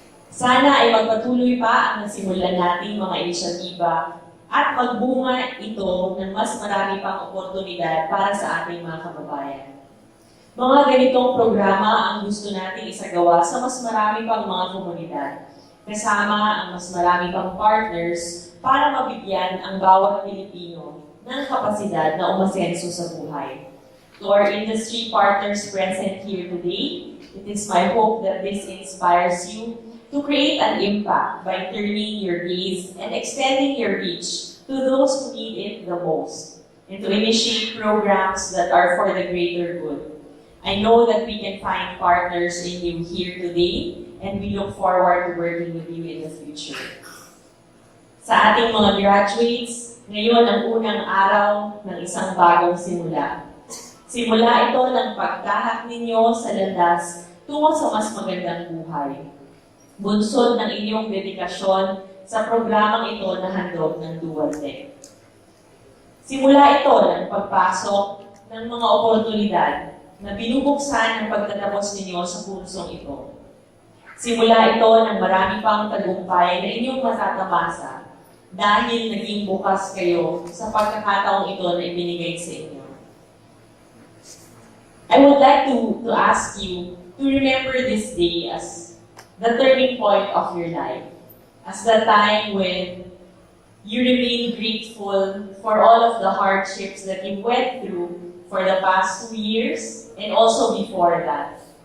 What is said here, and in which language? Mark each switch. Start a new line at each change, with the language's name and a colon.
Filipino: Sana ay magpatuloy pa ang nasimulan nating mga inisyatiba at magbunga ito ng mas marami pang oportunidad para sa ating mga kababayan. Mga ganitong programa ang gusto nating isagawa sa mas marami pang mga komunidad, kasama ang mas marami pang partners para mabigyan ang bawat Pilipino ng kapasidad na umasenso sa buhay.
English: To our industry partners present here today, it is my hope that this inspires you to create an impact by turning your gaze and extending your reach to those who need it the most, and to initiate programs that are for the greater good. I know that we can find partners in you here today, and we look forward to working with you in the future.
Filipino: Sa ating mga graduates, ngayon ang unang araw ng isang bagong simula. Simula ito ng pagtahak ninyo sa landas tungo sa mas magandang buhay. Bunsod ng inyong dedikasyon sa programang ito na handog ng Dualtech. Simula ito ng pagpasok ng mga oportunidad na binubuksan ang pagtatapos ninyo sa kursong ito. Simula ito ng marami pang tagumpay na inyong matatamasa dahil naging bukas kayo sa pagkakataong ito na ibinigay sa inyo.
English: I would like to ask you to remember this day as the turning point of your life, as the time when you remain grateful for all of the hardships that you went through for the past 2 years and also before that.